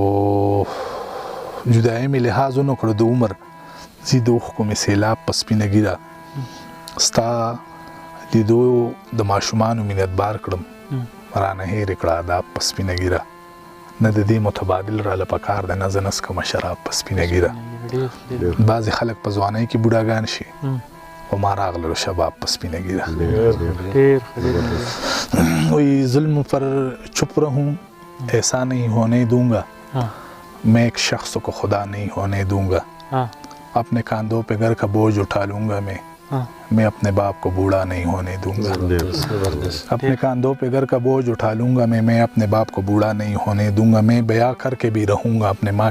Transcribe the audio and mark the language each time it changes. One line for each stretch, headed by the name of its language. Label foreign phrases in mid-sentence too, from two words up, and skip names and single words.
Pashto: جدایي مې لحاظ ونه کړو د عمر ځي د اوښکو مې سیلاب په سپینه ګیره ستا لیدو د ماشومانو مینت بار کړم رانه هېرې کړه آداب په سپینه ګیره نه د دې متبادل راله پکار دی نه زه نسکمه شراب په سپینه ګیره بعضې خلک په ځوانۍ کې بوډاګان شي و ما راغللو شباب په سپینه ګیره
Urdu: وہی ظلم پر چپ رہوں ایسا نہیں ہونے دوں گا میں ایک شخص کو خدا نہیں ہونے دوں گا اپنے کاندھوں پہ گھر کا بوجھ اٹھا لوں گا میں اپنے باپ کو بوڑھا نہیں ہونے دوں گا اپنے کاندھوں پہ گھر کا بوجھ اٹھا لوں گا میں اپنے باپ کو بوڑھا نہیں ہونے دوں گا میں بیاہ کر کے بھی رہوں گا اپنے ماں